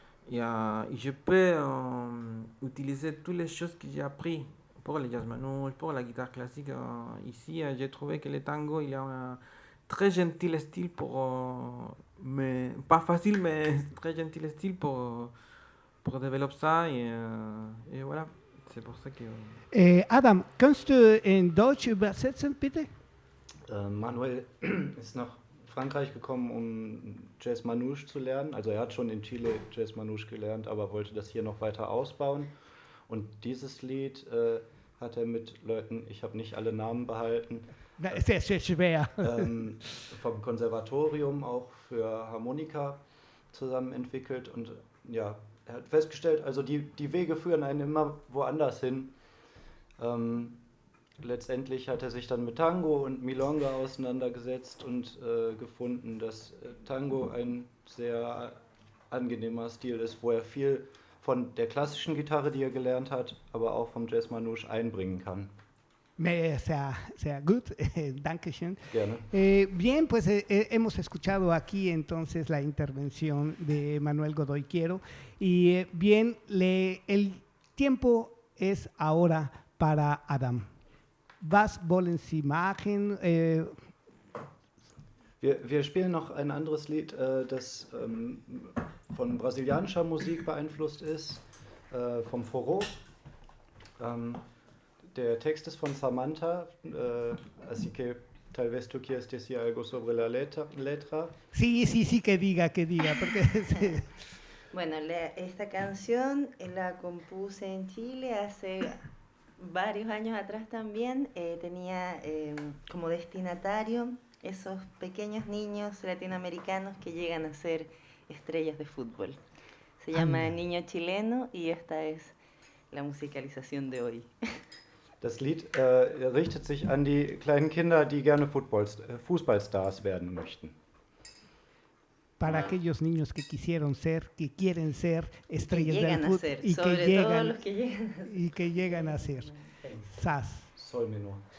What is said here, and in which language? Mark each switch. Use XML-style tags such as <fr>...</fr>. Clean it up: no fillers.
<fr>Et je peux utiliser toutes les choses que j'ai appris pour le jazz manouche, pour la guitare classique. Ici, j'ai trouvé que le tango, il a un très gentil style mais pas facile, mais très gentil style pour développer ça. Et voilà. C'est pour ça que...</fr> <de>Adam, kannst du in Deutsch übersetzen, bitte? Manuel ist nach Frankreich gekommen, um Jazz Manouche zu lernen. Also er hat schon in Chile Jazz Manouche gelernt, aber wollte das hier noch weiter ausbauen. Und dieses Lied hat er mit Leuten, ich habe nicht alle Namen behalten, Sehr schwer. vom Konservatorium auch für Harmonika zusammen entwickelt. Und ja, er hat festgestellt, also die Wege führen einen immer woanders hin. Letztendlich hat er sich dann mit Tango und Milonga auseinandergesetzt und gefunden, dass Tango ein sehr angenehmer Stil ist, wo er viel von der klassischen Gitarre, die er gelernt hat, aber auch vom Jazz Manouche einbringen kann. Sehr gut, Dankeschön. Gerne.</de> <es>Bien, pues hemos escuchado aquí entonces la intervención de Manuel Godoy Quiero y bien, el tiempo es ahora para Adam.</es> <de>Was wollen Sie machen? Wir spielen noch ein anderes Lied, das von brasilianischer Musik beeinflusst ist, vom Forró. Der Text ist von Samantha,</de> <es>así que tal vez tú quieres decir algo sobre la letra. Sí, que diga, porque... Bueno, esta canción la compuse en Chile hace varios años atrás también. Tenía como destinatario esos pequeños niños latinoamericanos que llegan a ser estrellas de fútbol. Se llama Niño Chileno y esta es la musicalización de hoy.</es> <de>Das Lied richtet sich an die kleinen Kinder, die gerne Fußballstars werden möchten.</de> <es>Para aquellos niños que quieren ser estrellas del fútbol y que llegan a ser. Sas. Sol menor.</es>